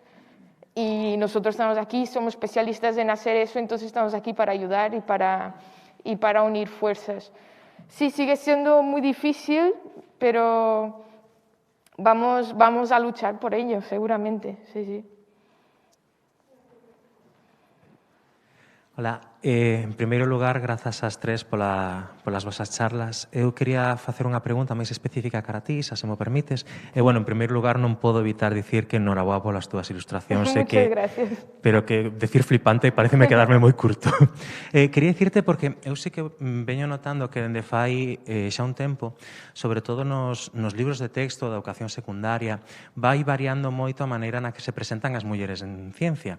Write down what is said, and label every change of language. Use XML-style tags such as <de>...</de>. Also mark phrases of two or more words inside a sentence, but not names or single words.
<es>Y nosotros estamos aquí, somos especialistas en hacer eso, entonces estamos aquí para ayudar y para unir fuerzas. Sí, sigue siendo muy difícil, pero vamos a luchar por ello, seguramente, sí.</es> <gl>Hola, en primeiro lugar, grazas ás tres polas vosas charlas. Eu quería facer unha pregunta máis específica cara a ti, se me permites. Bueno, en primeiro lugar, non podo evitar dicir que enhoraboa polas túas ilustracións.</gl> <es>Muchas gracias.</es> <gl>Pero que decir flipante pareceme quedarme moi curto. Quería dicirte porque eu sei que veño notando que dende fai xa un tempo, sobre todo nos libros de texto da educación secundaria, vai variando moito a maneira na que se presentan as mulleres en ciencia.</gl>